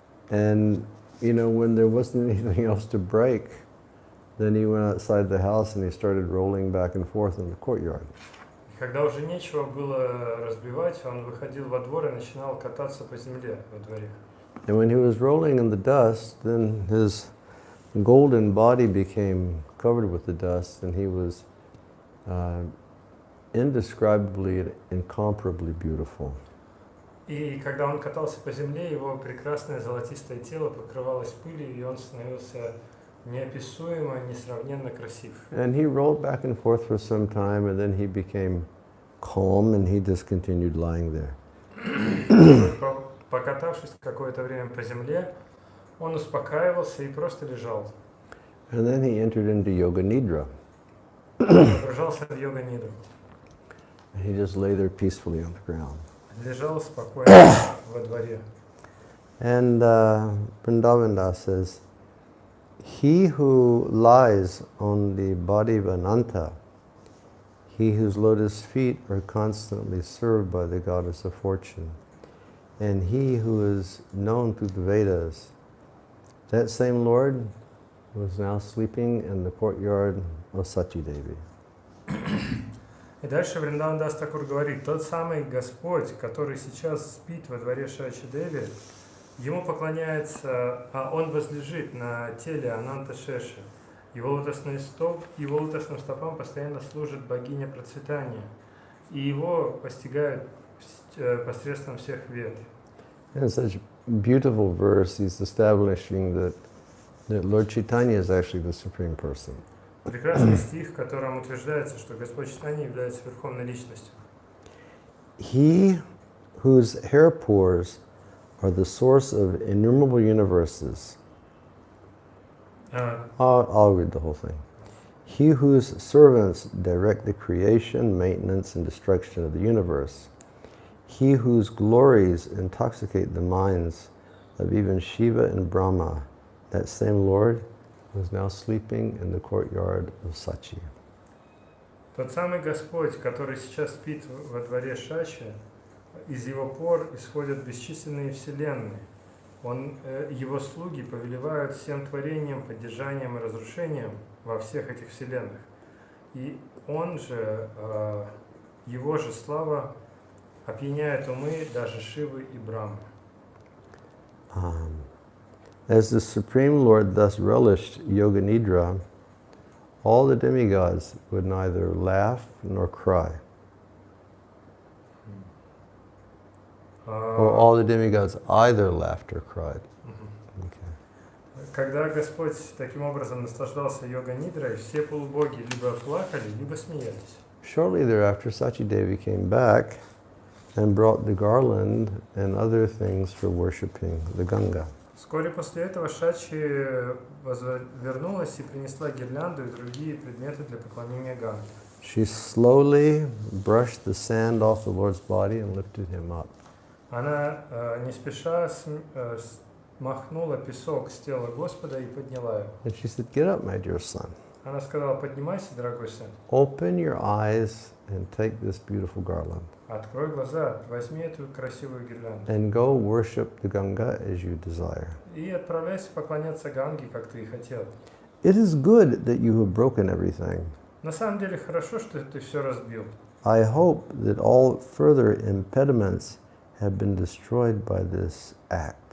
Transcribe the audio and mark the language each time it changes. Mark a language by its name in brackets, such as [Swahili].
[English] And when there wasn't anything else to break, then he went outside the house and he started rolling back and forth in the courtyard. [Russian] И когда уже нечего было разбивать, он выходил во двор и начинал кататься по земле во дворе. [English] And when he was rolling in the dust, then his golden body became covered with the dust, and he was indescribably and incomparably beautiful. [Russian] И когда он катался по земле, его прекрасное золотистое тело покрывалось пылью, и он становился неописуемо, несравненно красив. [English] And he rolled back and forth for some time, and then he became calm, and he just continued lying there. [Russian] Покатавшись какое-то время по земле, он успокаивался и просто лежал. [English] And then he entered into yoga nidra. [Russian] Погружался в йога-нидру. [English] He just lay there peacefully on the ground. [Russian] Лежал спокойно во дворе. [English] And Vrindavan says, he who lies on the body of Ananta, he whose lotus feet are constantly served by the goddess of fortune, and he who is known through the Vedas, that same Lord was now sleeping in the courtyard of Sachi Devi. [Russian] И дальше Вриндаван Дас Такур говорит, тот самый Господь, который сейчас спит во дворе Шачи Деви, ему поклоняется, а он возлежит на теле Ананта Шеши. Его лотосным стопам постоянно служит богиня процветания, и его постигают посредством всех вед. [English] In such beautiful verse, he's establishing that Lord Chaitanya is actually the Supreme Person. [Russian] Прекрасный стих, в котором утверждается, что Господь Чайтанья является верховной личностью. [English] He whose hair pores are the source of innumerable universes. I'll read the whole thing. He whose servants direct the creation, maintenance, and destruction of the universe. He whose glories intoxicate the minds of even Shiva and Brahma. That same Lord was now sleeping in the courtyard of Sachi. [Russian] Тот самый Господь, который сейчас спит во дворе Шачи, из его пор исходят бесчисленные вселенные. Его слуги повелевают всем творением, поддержанием и разрушением во всех этих вселенных. И он же, его же слава опьяняет умы даже Шивы и Брамы. [English] As the Supreme Lord thus relished Yoga Nidra, all the demigods would neither laugh nor cry. Or all the demigods either laughed or cried. Okay. [Russian] Когда Господь таким образом наслаждался йога-нидрой, все полубоги либо плакали, либо смеялись. [English] Shortly thereafter, Sachi Devi came back and brought the garland and other things for worshipping the Ganga. [Russian] Вскоре после этого Шачи вернулась и принесла гирлянду и другие предметы для поклонения Ганге. [English] She slowly brushed the sand off the Lord's body and lifted him up. [Russian] Она не спеша смахнула песок с тела Господа и подняла его. [English] And she said, "Get up, my dear son. [Russian] Она сказала, поднимайся, дорогой сын. [English] Open your eyes and take this beautiful garland. [Russian] Открой глаза, возьми эту красивую гирлянду. [English] And go worship the Ganga as you desire. [Russian] И отправляйся поклоняться Ганге, как ты и хотел. [English] It is good that you have broken everything. [Russian] На самом деле хорошо, что ты все разбил. [English] I hope that all further impediments have been destroyed by this act."